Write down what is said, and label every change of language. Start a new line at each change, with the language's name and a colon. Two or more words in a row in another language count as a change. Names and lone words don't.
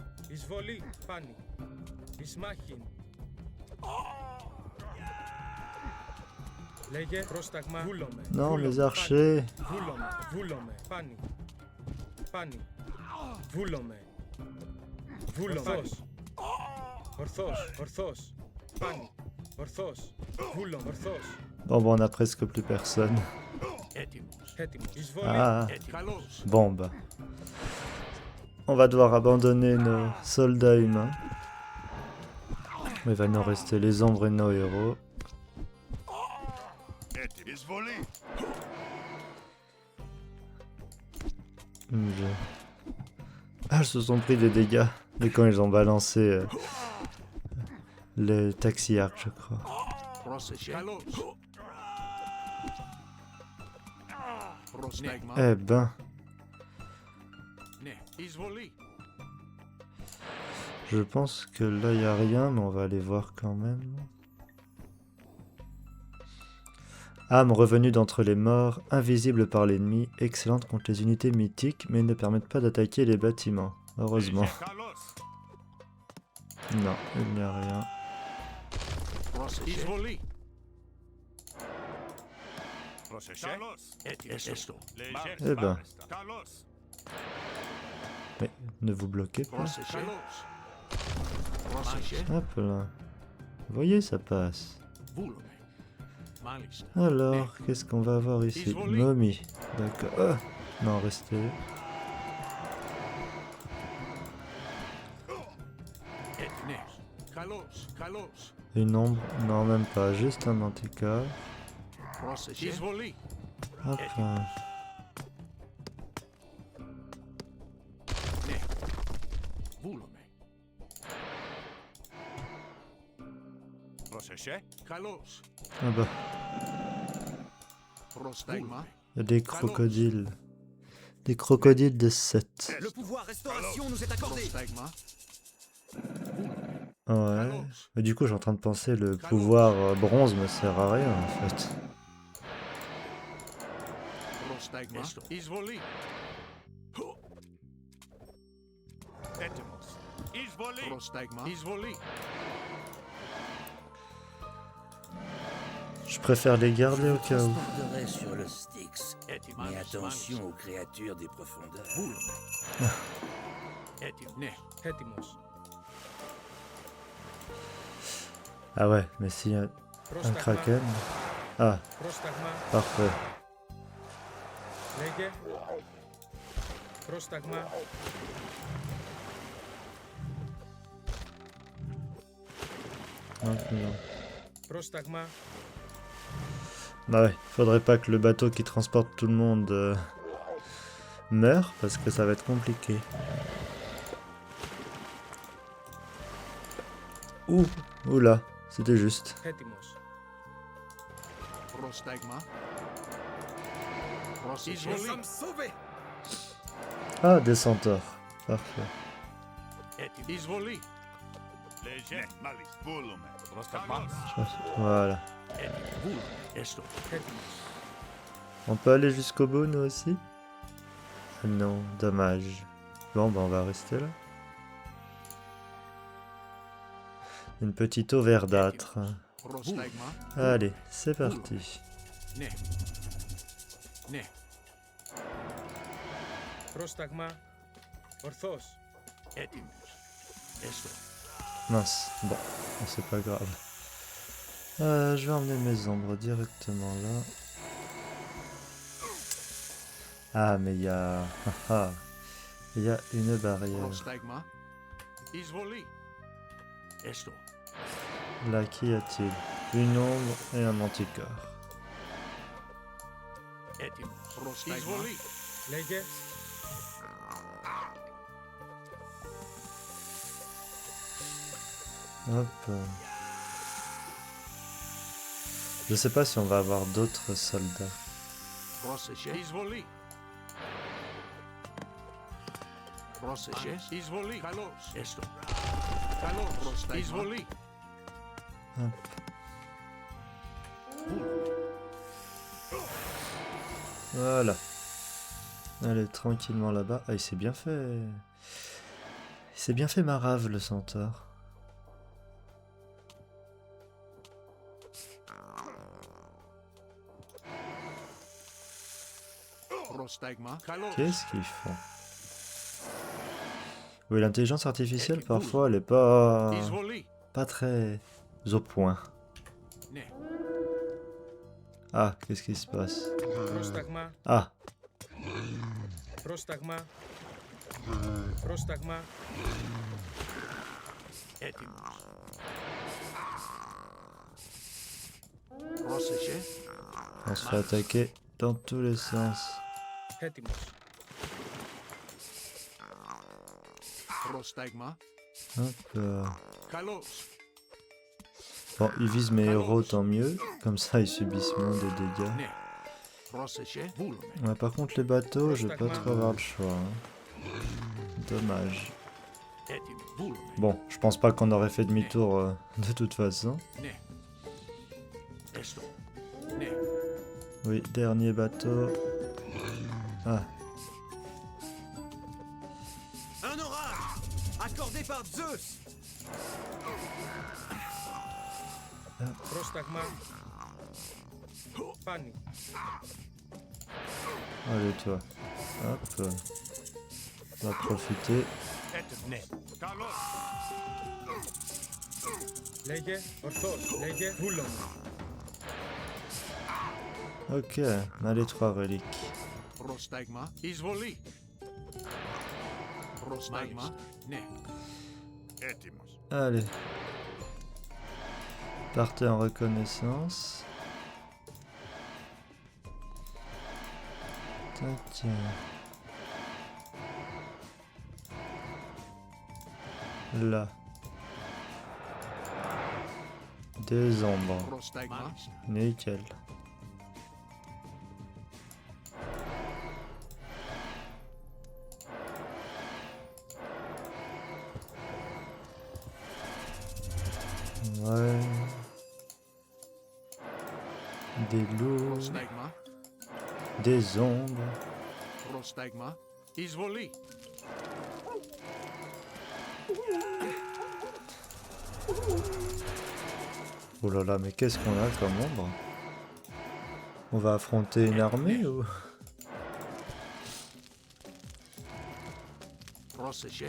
Greek: Εισβολή, πάνι. Ισμάχιν. Λέγε πρόσταγμα. Βούλομαι.
French: Non, les archers.
Greek: Βούλομαι. Βούλομαι. Πάνι. Πάνι. Βούλομαι. Βούλομαι. Ορθός. Ορθός. Ορθός. Πάνι. Ορθός. Βούλομαι. Ορθός.
French: Bon, bon, on a presque plus personne.
Greek: Έτοιμος. Εισβολή.
French: Ah,
Greek: Καλώς.
French: bon, bah. On va devoir abandonner nos soldats humains. Il va nous rester les ombres et nos héros.
Greek: Εισβολή.
French: Ah, ils se sont pris des dégâts de quand ils ont balancé les taxiarches, je crois.
Greek: Πρόσεχε. Καλώς. Πρόσταγμα.
French: Eh ben,
Greek: Ναι. Εισβολή.
French: je pense que là, il n'y a rien, mais on va aller voir quand même. Âme revenue d'entre les morts, invisible par l'ennemi, excellente contre les unités mythiques, mais ne permettent pas d'attaquer les bâtiments. Heureusement.
Greek: Καλώς.
French: Non, il n'y a rien.
Greek: Πρόσεχε. Εισβολή. Πρόσεχε. Καλώς. Έστω.
French: Eh ben,
Greek: Καλώς.
French: mais ne vous bloquez pas.
Greek: Πρόσεχε. Καλώς. Πρόσεχε.
French: Hop là. Vous voyez, ça passe.
Greek: Βούλομαι. Μάλιστα.
French: Alors, qu'est-ce qu'on va avoir ici? Momie. D'accord. Ah, non, restez.
Greek: Ναι. Καλώς. Καλώς.
French: Une ombre? Non, même pas. Juste un manticore.
Greek: Πρόσεχε. Εισβολή.
French: Hop là.
Greek: Ναι. Βούλομαι. Πρόσεχε. Καλώς.
French: Ah bah,
Greek: Πρόσταγμα.
French: il y a des crocodiles. Des crocodiles de 7. Le pouvoir restauration nous est accordé.
Greek: Πρόσταγμα.
French: Ouais. Mais du coup, je suis en train de penser, le pouvoir bronze me sert à rien, en fait.
Greek: Πρόσταγμα. Εισβολή. Έτοιμος. Εισβολή. Πρόσταγμα. Εισβολή.
French: Je préfère les garder au cas où. Transporterai sur le Styx.
Greek: Έτοιμα.
French: Mais attention aux créatures des profondeurs.
Greek: Βούλομαι. Έτοιμο. Ναι. Έτοιμος.
French: Ah ouais, mais s'il y a un
Greek: Πρόσταγμα.
French: kraken... Ah,
Greek: Πρόσταγμα.
French: parfait.
Greek: Λέγε. Πρόσταγμα.
French: Hop là.
Greek: Πρόσταγμα.
French: Bah ouais, faudrait pas que le bateau qui transporte tout le monde meure, parce que ça va être compliqué. Ouh, oula, c'était juste.
Greek: Έτοιμος. Πρόσταγμα. Πρόσεχε.
French: Sauvés. Ah, des centaures. Parfait.
Greek: Έτοιμο. Εισβολή. Léger. Μάλιστα. Βούλομαι. Πρόσταγμα.
French: Voilà.
Greek: Έτοιμο. Βούλομαι. Έστω. Έτοιμος.
French: On peut aller jusqu'au bout, nous aussi? Ah non, dommage. Bon, bah on va rester là. Une petite eau verdâtre.
Greek: Πρόσταγμα.
French: Allez, c'est parti.
Greek: Ναι. Ναι. Πρόσταγμα. Ορθός. Έτοιμος. Έστω.
French: Mince, bon, c'est pas grave. Je vais emmener mes ombres directement là. Ah, mais il y a... Ah, ah. Il y a une barrière.
Greek: Πρόσταγμα. Εισβολή. Έστω.
French: Là, qu'y a-t-il? Une ombre et un manticore.
Greek: Έτοιμος. Πρόσταγμα. Εισβολή. Λέγε.
French: Hop. Je sais pas si on va avoir d'autres soldats.
Greek: Πρόσεχε. Εισβολή. Πρόσεχε. Εισβολή. Καλώς. Έστω. Καλώς. Πρόσταγμα. Εισβολή.
French: Hop. Voilà. Allez, tranquillement là-bas. Ah, il s'est bien fait. Il s'est bien fait marave, le centaure.
Greek: Πρόσταγμα. Καλώς.
French: Qu'est-ce qu'ils font? Oui, l'intelligence artificielle, parfois, elle est pas...
Greek: Isvoli.
French: pas très au point.
Greek: Ne.
French: Ah, qu'est-ce qui se passe?
Greek: Πρόσταγμα.
French: Ah,
Greek: Πρόσταγμα. Πρόσταγμα. Έτοιμος. Πρόσεχε.
French: on se fait attaquer dans tous les sens.
Greek: Έτοιμος. Prostagma.
French: Hop.
Greek: Kalos.
French: Bon, ils visent mes héros, tant mieux. Comme ça, ils subissent moins de dégâts.
Greek: Ne. Πρόσεχε. Βούλουμε.
French: Ouais, par contre, les bateaux, je vais pas trop avoir le choix. Hein. Dommage.
Greek: Έτοιμο. Βούλουμε.
French: Bon, je pense pas qu'on aurait fait demi-tour de toute façon.
Greek: Ne. Έστω. Ne.
French: Oui, dernier bateau. Ah, Un orage accordé par Zeus.
Greek: Πρόσταγμα. Πάνι.
French: allez toi. Hop. On va profiter.
Greek: Έτοιμος. Ναι. Καλώς. Λέγε. Ορθώς. Λέγε. Βούλομαι.
French: Ok, on a les 3 reliques.
Greek: Πρόσταγμα. Εισβολή. Πρόσταγμα. Ναι. Έτοιμος.
French: Allez. Partez en reconnaissance. Tac. Là. Des ombres.
Greek: Πρόσταγμα.
French: Nickel. Ouais. Des loups,
Greek: Πρόσταγμα.
French: des ombres.
Greek: Πρόσταγμα. Εισβολή.
French: Oh là là, mais qu'est-ce qu'on a comme ombre? On va affronter une armée ou?
Greek: Πρόσεχε.